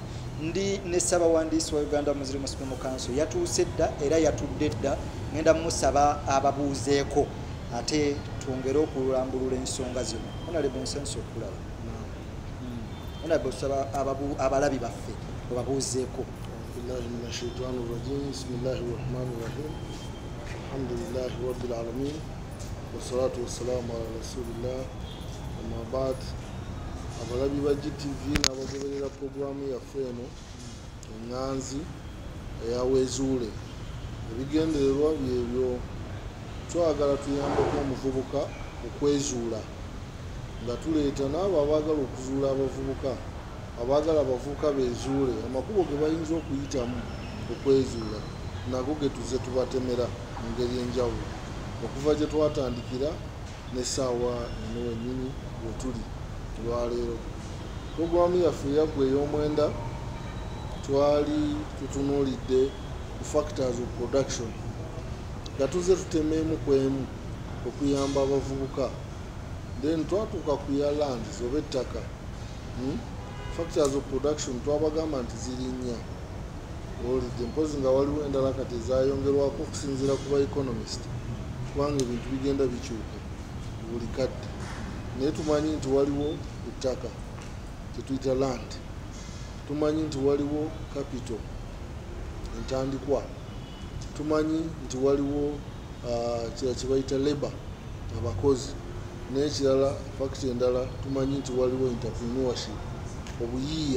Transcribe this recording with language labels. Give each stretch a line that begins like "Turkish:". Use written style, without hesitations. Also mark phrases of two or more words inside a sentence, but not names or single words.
Ganda: Ndi ne Ssaabawandiisi wa Uganda Muslim Supreme Council yatuuse dda era yatudde dda, ngenda musaba ababuuzeeko ate twongere okulambulula ensonga zino. Honorable Nsenso okulaba Honorable osaba abalabi baffe babuuzeeko.
Arabic: بالله من الشيطان الرجيم بسم الله الرحمن الرحيم الحمد لله رب العالمين والصلاة والسلام على رسول الله أما بعد.
Ganda: Abalabi ba GTV n'abagoberera programu yaffe eno Enganzi eya Wezuule, ebigendererwa byebyo twagala tuyambeko omuvubuka okwezuula, nga tuleeta n'abo abaagala okuzuula abavubuka, abaagala abavubuka bezuule amakubo ge bayinza okuyitamu okwezuula, nago ge tuze tubatemera mu ngeri enjawulo okuva gye twatandikira n'essaawa eno wennyini we tuli olwaleero. Programu yaffe eyaggwa ey'omwenda twali tutunuulidde ku
English: factors of production
Ganda: nga tuze tutemeemu ku emu okuyamba abavubuka, then twatuuka ku ya lands oba ettaka.
English: Factors of production
Ganda: twabagamba nti ziri nnya, olidde mpozi nga waliwo endala kati ezayongerwako okusinziira ku ba economist, kubanga ebintu bigenda bikyuka buli kadde. Naye tumanyi nti waliwo ettaka kyetuyita land, tumanyi nti waliwo capital entandikwa, tumanyi nti waliwo kira kibayita labor abakozi, n'ekirala factor endala tumanyi nti waliwo entrepreneurship obuyiiya.